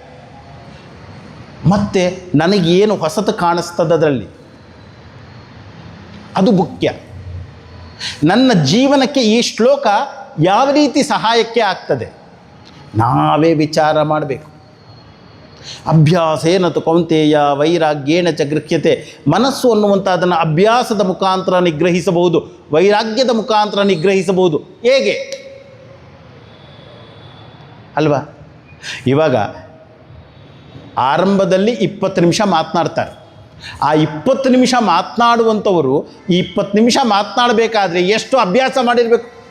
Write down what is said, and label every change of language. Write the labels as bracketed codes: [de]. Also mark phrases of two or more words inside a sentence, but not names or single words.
[kn] ಮತ್ತು ನನಗೇನು ಹೊಸತು ಕಾಣಿಸ್ತದೆ ಅದರಲ್ಲಿ, ಅದು ಮುಖ್ಯ. ನನ್ನ ಜೀವನಕ್ಕೆ ಈ ಶ್ಲೋಕ ಯಾವ ರೀತಿ ಸಹಾಯಕ್ಕೆ ಆಗ್ತದೆ ನಾವೇ ವಿಚಾರ ಮಾಡಬೇಕು. [sa] ಅಭ್ಯಾಸೇನ ತು ಕೌಂತೆಯ ವೈರಾಗ್ಯೇಣ ಚ ಗೃಹ್ಯತೆ. [kn] ಮನಸ್ಸು ಅನ್ನುವಂಥದ್ದನ್ನು ಅಭ್ಯಾಸದ ಮುಖಾಂತರ ನಿಗ್ರಹಿಸಬಹುದು, ವೈರಾಗ್ಯದ ಮುಖಾಂತರ ನಿಗ್ರಹಿಸಬಹುದು. ಹೇಗೆ ಅಲ್ವಾ? ಇವಾಗ ಆರಂಭದಲ್ಲಿ 20 ನಿಮಿಷ ಮಾತನಾಡ್ತಾರೆ. ಆ 20 ನಿಮಿಷ ಮಾತನಾಡುವಂಥವರು ಈ 20 ನಿಮಿಷ ಮಾತನಾಡಬೇಕಾದ್ರೆ ಎಷ್ಟು ಅಭ್ಯಾಸ ಮಾಡಿರಬೇಕು?